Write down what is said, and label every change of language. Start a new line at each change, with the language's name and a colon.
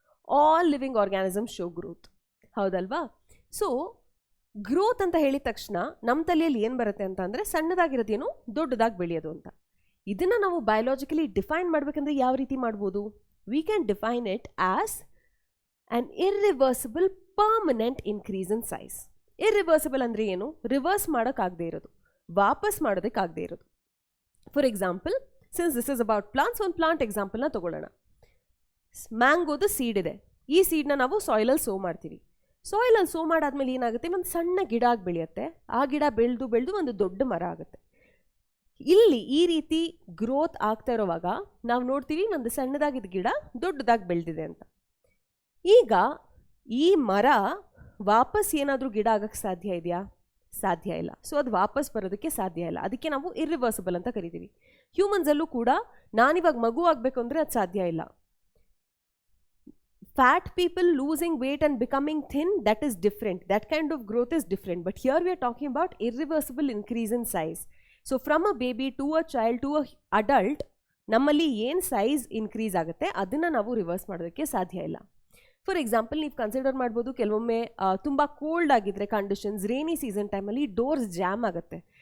English: All living organisms show growth,
Kannada: ಹೌದಲ್ವಾ? So growth ಅಂತ ಹೇಳಿದ ತಕ್ಷಣ ನಮ್ಮ ತಲೆಯಲ್ಲಿ ಏನು ಬರುತ್ತೆ ಅಂತ ಅಂದರೆ ಸಣ್ಣದಾಗಿರೋದೇನು ದೊಡ್ಡದಾಗಿ ಬೆಳೆಯೋದು ಅಂತ. ಇದನ್ನು ನಾವು ಬಯೋಲಾಜಿಕಲಿ ಡಿಫೈನ್ ಮಾಡಬೇಕಂದ್ರೆ ಯಾವ ರೀತಿ ಮಾಡ್ಬೋದು?
English: We can define it as an irreversible permanent increase in size.
Kannada: Irreversible ಅಂದರೆ ಏನು? ರಿವರ್ಸ್ ಮಾಡೋಕ್ಕಾಗದೇ ಇರೋದು, ವಾಪಸ್ ಮಾಡೋದಕ್ಕಾಗದೇ ಇರೋದು.
English: for example, since this is about plants,
Kannada: ಒಂದು ಪ್ಲಾಂಟ್ ಎಕ್ಸಾಂಪಲ್ನ ತೊಗೊಳ್ಳೋಣ. ಮ್ಯಾಂಗೋದು ಸೀಡ್ ಇದೆ. ಈ ಸೀಡ್ನ ನಾವು ಸಾಯಿಲಲ್ಲಿ ಸೋ ಮಾಡ್ತೀವಿ. ಸಾಯಿಲಲ್ಲಿ ಸೋ ಮಾಡಾದ್ಮೇಲೆ ಏನಾಗುತ್ತೆ, ಒಂದು ಸಣ್ಣ ಗಿಡ ಆಗಿ ಬೆಳೆಯುತ್ತೆ. ಆ ಗಿಡ ಬೆಳೆದು ಬೆಳೆದು ಒಂದು ದೊಡ್ಡ ಮರ ಆಗುತ್ತೆ. ಇಲ್ಲಿ ಈ ರೀತಿ ಗ್ರೋತ್ ಆಗ್ತಾ ಇರೋವಾಗ ನಾವು ನೋಡ್ತೀವಿ ಒಂದು ಸಣ್ಣದಾಗಿದ್ದ ಗಿಡ ದೊಡ್ಡದಾಗಿ ಬೆಳೆದಿದೆ ಅಂತ. ಈಗ ಈ ಮರ ವಾಪಸ್ ಏನಾದರೂ ಗಿಡ ಆಗಕ್ಕೆ ಸಾಧ್ಯ ಇದೆಯಾ? ಸಾಧ್ಯ ಇಲ್ಲ. ಸೊ ಅದು ವಾಪಸ್ ಬರೋದಕ್ಕೆ ಸಾಧ್ಯ ಇಲ್ಲ. ಅದಕ್ಕೆ ನಾವು ಇರ್ರಿವರ್ಸಿಬಲ್ ಅಂತ ಕರಿತೀವಿ. ಹ್ಯೂಮನ್ಸಲ್ಲೂ ಕೂಡ ನಾನಿವಾಗ ಮಗು ಆಗಬೇಕು ಅಂದರೆ ಅದು ಸಾಧ್ಯ ಇಲ್ಲ.
English: Fat people losing weight and becoming thin, that is different. That kind of growth is different. But here we are talking about irreversible increase in size. So from a baby to a child to a adult,
Kannada: ನಮ್ಮಲ್ಲಿ ಏನು size increase ಆಗುತ್ತೆ ಅದನ್ನು ನಾವು reverse ಮಾಡೋದಕ್ಕೆ ಸಾಧ್ಯ ಇಲ್ಲ. For example, ನೀವು consider ಮಾಡ್ಬೋದು, ಕೆಲವೊಮ್ಮೆ ತುಂಬ ಕೋಲ್ಡ್ ಆಗಿದ್ದರೆ ಕಂಡೀಷನ್ಸ್, ರೇನಿ ಸೀಸನ್ ಟೈಮಲ್ಲಿ ಡೋರ್ಸ್ ಜಾಮ್ ಆಗುತ್ತೆ.